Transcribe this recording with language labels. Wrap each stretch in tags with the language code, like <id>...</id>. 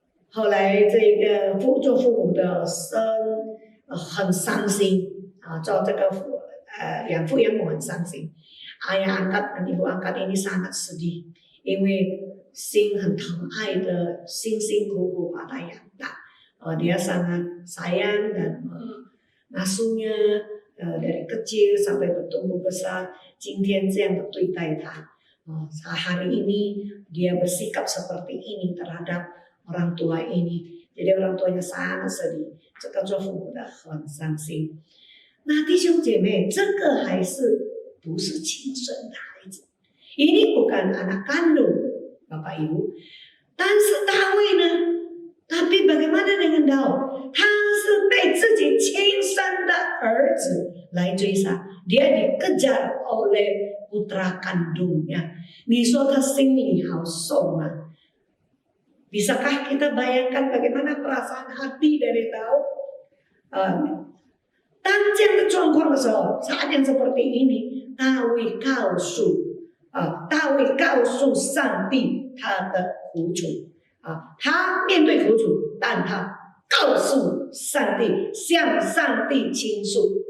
<zh>后来这个做父母的生很伤心，做这个养父养母很伤心。</zh> <id>Ayah angkat dan ibu angkat ini sangat sedih，</id> <zh>因为心很疼爱的辛辛苦苦把他养大，</zh> <id>dia sangat sayang dan mengasuhnya dari kecil sampai bertumbuh besar.</id> <zh>今天这样的对待他，</zh> <id>hari ini dia bersikap seperti ini terhadap orang tua ini. Jadi orang tuanya sangat sedih，</id> <zh>这个做父母的很伤心。那弟兄姐妹，这个还是不是亲生的孩子？</zh> <id>ini bukan anak kandung Bapak Ibu.</id> <zh>但是大卫呢？</zh> <id>tapi bagaimana dengan Daud？</id> <zh>他是被自己亲生的儿子来追杀，</zh> <id>dia dikejar oleh putra kandungnya.</id> <zh>你说他心里好受吗？</zh> <id>Bisakah kita bayangkan bagaimana perasaan hati dari Daud?</id> <zh>当这样的状况的时候，</zh> <id>saat yang seperti ini，</id> <zh>大卫告诉上帝他的苦楚，他面对苦楚，但他告诉上帝，向上帝倾诉。</zh>